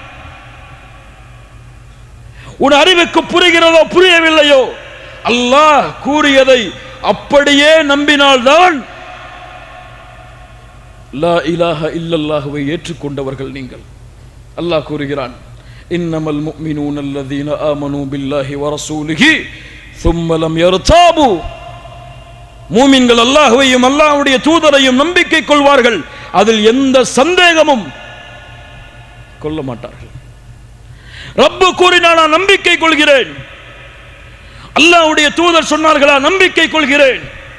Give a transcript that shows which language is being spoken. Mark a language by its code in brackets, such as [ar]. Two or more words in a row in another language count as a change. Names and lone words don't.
[ta] உன் அறிவுக்கு புரிகிறதோ புரியவில்லையோ, அல்லாஹ் கூறியதை அப்படியே நம்பினால்தான் [ar] لا إله إلا الله [ta] ஏற்றுக்கொண்டவர்கள் நீங்கள். அல்லாஹ் கூறுகிறான், [ar] إنما المؤمنون الذين آمنوا بالله ورسوله ثم لم يرتابوا. [ta] மூமின்கள் அல்லாஹ்வையும் அல்லாஹ்வுடைய தூதரையும் நம்பிக்கை கொள்வார்கள், அதில் எந்த சந்தேகமும் கொள்ள மாட்டார்கள். ரப்பு கூறினானா நம்பிக்கை கொள்கிறேன், அல்லாஹ்வுடைய தூதர் சொன்னார்களா நம்பிக்கை கொள்கிறேன்.